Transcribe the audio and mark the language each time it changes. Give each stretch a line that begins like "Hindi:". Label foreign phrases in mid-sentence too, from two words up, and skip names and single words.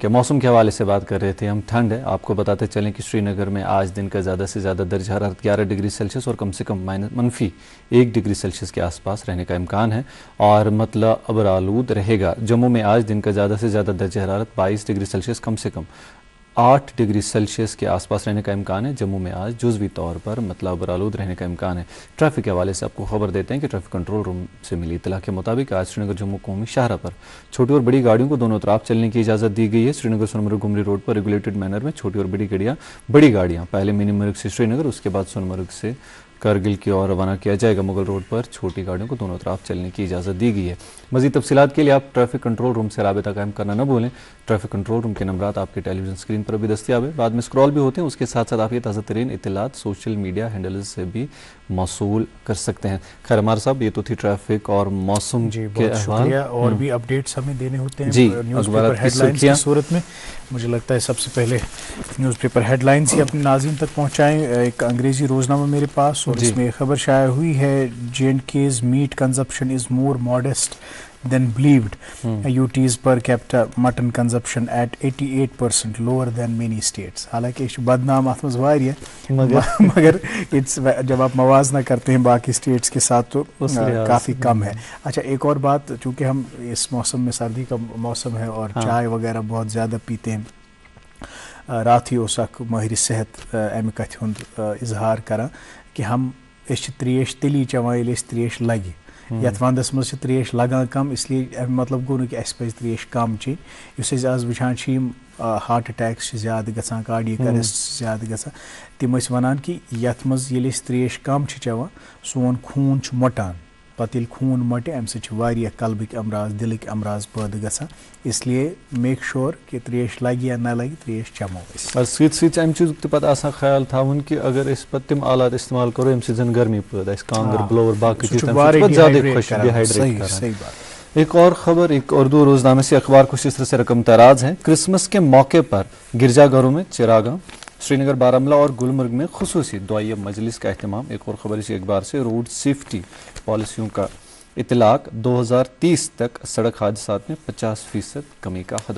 Urdu: موسم کے حوالے سے بات کر رہے تھے ہم، ٹھنڈ ہے۔ آپ کو بتاتے چلیں کہ سری نگر میں آج دن کا زیادہ سے زیادہ درج حرارت 11 ڈگری سیلسیس اور کم سے کم -1 ڈگری سیلسیس کے آس پاس رہنے کا امکان ہے اور مطلب ابر آلود رہے گا. جموں میں آج دن کا زیادہ سے زیادہ درج حرارت 22 ڈگری سیلسیس کم سے کم 8 ڈگری سیلسیس کے آس پاس رہنے کا امکان ہے. جموں میں آج جزوی طور پر مطلع برآلود رہنے کا امکان ہے. ٹریفک کے حوالے سے آپ کو خبر دیتے ہیں کہ
English: traffic control room
Urdu: سے ملی اطلاع کے مطابق آج سری نگر جموں قومی شاہراہ پر چھوٹی اور بڑی گاڑیوں کو دونوں طرف چلنے کی اجازت دی گئی ہے. سری نگر سونمرگ گمری روڈ پر
English: regulated manner
Urdu: میں چھوٹی اور بڑی گاڑیاں پہلے منی مرگ سے سری نگر، اس کے بعد سونمرگ سے کرگل کی اور روانہ کیا جائے گا. مغل روڈ پر چھوٹی گاڑیوں کو دونوں طرف چلنے کی اجازت دی گئی ہے. مزید تفصیلات کے لیے آپ
English: traffic control room
Urdu: سے رابطہ قائم کرنا نہ بھولیں.
English: traffic control room
Urdu: کے نمبرات آپ کے ٹیلی ویژن اسکرین پر بھی دستیاب ہے، بعد میں اسکرال بھی ہوتے ہیں. اس کے ساتھ ساتھ آپ یہ تازہ ترین اطلاعات
English: social media handles
Urdu: سے بھی موصول کر سکتے ہیں. خیر عمار صاحب، یہ تو تھی ٹریفک اور موسم جی کے بہت احوال. شکریہ. اور بھی اپڈیٹس ہمیں دینے ہوتے ہیں جی، نیوز اخبارات پیپر کی
English: head lines
Urdu: کی سرخیاں. صورت میں. مجھے لگتا ہے سب سے پہلے
English: news paper headlines
Urdu: ہی اپنے ناظرین تک پہنچائیں.
English: ایک انگریزی روزنامہ میرے پاس اور اس میں خبر شائع ہوئی ہے J&K's meat consumption is more modest than believed. UT's per capita mutton consumption at 88% lower than many states.
Urdu: حالانکہ یہ بدنام
Kashmiri: اتھ مز واریاہ
Urdu: مگر جب آپ موازنہ کرتے ہیں باقی اسٹیٹس کے ساتھ تو کافی کم ہے. اچھا، ایک اور بات، چونکہ ہم اس موسم میں سردی کا موسم ہے اور چائے وغیرہ بہت زیادہ پیتے ہیں، رات ہی اس
Kashmiri: اخ ماہر صحت امہ کتھ ہند اظہار کران کہ ہم تریش تیلی چوان ییٚلہِ اَسہِ تریش لگہِ. یتھ وندس مز تریش لگان کم،
Urdu: اس لیے
Kashmiri: امیُک مطلب گوٚو نہٕ کہ اَسہِ پزِ تریش کم چیٚنۍ. یُس أسۍ آز وٕچھان چھِ یِم
English: heart attacks
Kashmiri: چھِ زیادٕ گژھان،
English: cardiac arrest
Kashmiri: زیادٕ گژھان، تِم ٲسۍ ونان کہ یتھ منٛز ییٚلہِ أسۍ تریش کم چھِ چٮ۪وان سون خوٗن چھُ مۄٹان. پتہٕ ییٚلہِ خوٗن مۄٹہِ امہِ سۭتۍ چھِ واریاہ قلبٕکۍ امراض، دلٕکۍ امراض پٲدٕ گژھان.
Urdu: اس لیے
English: make sure
Kashmiri: کہ تریش لگہِ یا نہ لگہِ تریش چٮ۪مو أسۍ. اور سۭتۍ امہِ چیٖزُک تہِ پتہٕ آسان خیال تھاوُن کہ اگر أسۍ پتہٕ تِم آلات استعمال کرو ییٚمہِ سۭتۍ زن گرمی پٲدٕ آسہِ، کانٛگٕر بلوور باقٕے چیٖز، تَمہِ سۭتۍ چھُ پتہٕ زیادٕ خۄش ڈِہایڈریٹ کران.
Urdu: صحیح بات. ایک اور خبر، ایک اردو روزنامے سے اخبار کچھ اس طرح سے رقم تراز ہیں. کرسمس کے موقع پر گرجا گھروں میں چراغاں. سری نگر، بارہمولہ اور گلمرگ میں خصوصی دعائیہ مجلس کا اہتمام. ایک اور خبر اسی اخبار سے،
English: road safety
Urdu: پالیسیوں کا اطلاق. 2030 تک سڑک حادثات میں 50% کمی کا ہدف.